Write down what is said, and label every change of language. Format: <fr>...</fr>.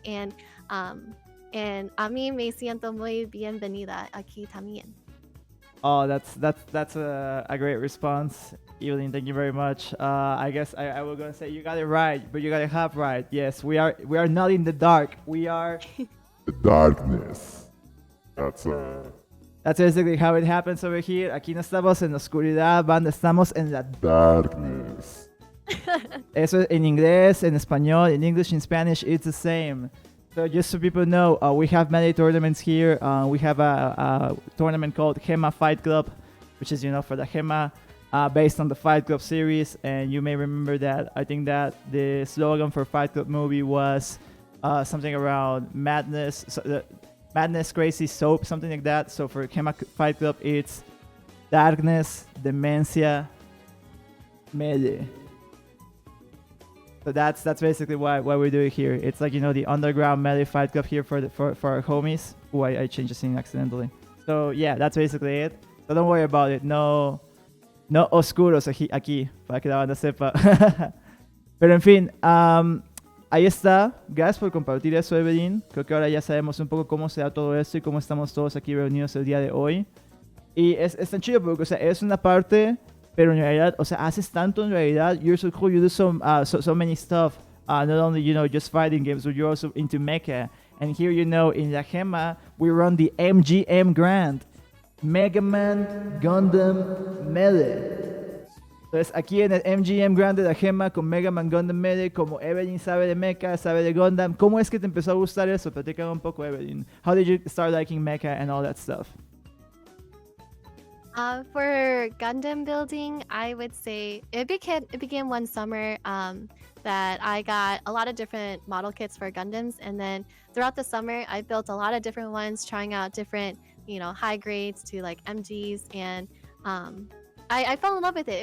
<es>And a mí me siento muy bienvenida aquí también.</es> <en>Oh, that's a great response, Eevelinh. Thank you very much. I guess I was gonna say you got it right, but you got it half right. Yes, we are not in the dark. We are The darkness. That's basically how it happens over here.</en> <es>Aquí no estamos en la oscuridad, banda, estamos en la</es> <en>Darkness.</en> <es>Eso en inglés, en español,</es> <en>in English, in Spanish, it's the same. So just so people know, we have many tournaments here. We have a tournament called Gema Fight Club, which is, for the Gema, based on the Fight Club series. And you may remember that. I think that the slogan for Fight Club movie was something around madness, madness, crazy, soap, something like that. So for Gema Fight Club, it's darkness, demencia, melee. So that's basically why we're doing here. It's like, the underground melee fight club here for our homies. Oh, I changed the scene accidentally. So yeah, that's basically it. So don't worry about it.</en> <es>No oscuros aquí, para que la banda sepa. Pero en fin, ahí está. Gracias por compartir eso, Eevelinh. Creo que ahora ya sabemos un poco cómo se da todo esto y cómo estamos todos aquí reunidos el día de hoy. Y es tan chido porque, es una parte, pero en realidad, haces tanto en realidad.</es> <en>You're so cool. You do so many stuff. Not only, just fighting games, but you're also into mecha. And here, in La Gema, we run the MGM Grand. Mega Man Gundam Melee.</en> <es>Entonces, aquí en el MGM Grand de La Gema, con Mega Man Gundam Melee, como Eevelinh sabe de mecha, sabe de Gundam. ¿Cómo es que te empezó a gustar eso? Platícame un poco, Eevelinh.</es> <en>How did you start liking mecha and all that stuff? For Gundam building, I would say it began one summer that I got a lot of different model kits for Gundams, and then throughout the summer I built a lot of different ones, trying out different, high grades to like MGs, and I fell in love with it.</en>